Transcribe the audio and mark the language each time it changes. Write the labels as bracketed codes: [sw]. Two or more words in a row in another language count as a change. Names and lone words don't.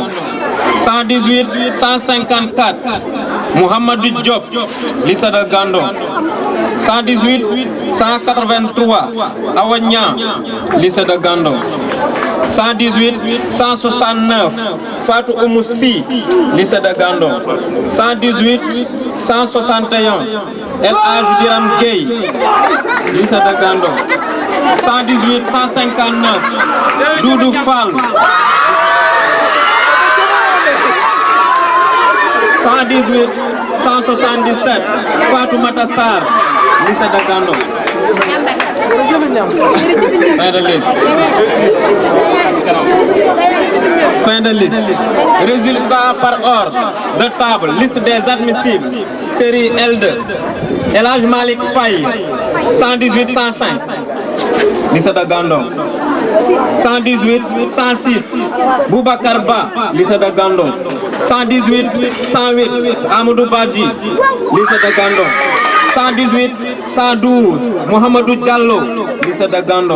[fr] 118 154 Mohamedou Diop, lycée de Gandon. 118 183 Awanya, lycée de Gandon. 118 169 Fatou Oumoussi, lycée de Gandon. 118 161 El Hadj Biram Gueye, lycée de Gandon. 118 159 Doudou Fall. 118 177 Fatou Matassar, lycée de Gandon. Fin de liste. Fin de liste. Résultat par ordre de table. Liste des admissibles. Série L2. El Hadj Malick Faye, 118 105. Lycée de Gandon. 118 106 Boubacar Ba, lycée de Gandon. 118 108 Amadou Badji, lycée de Gandon. 118 112 Mohamedou Diallo, lycée de Gandon.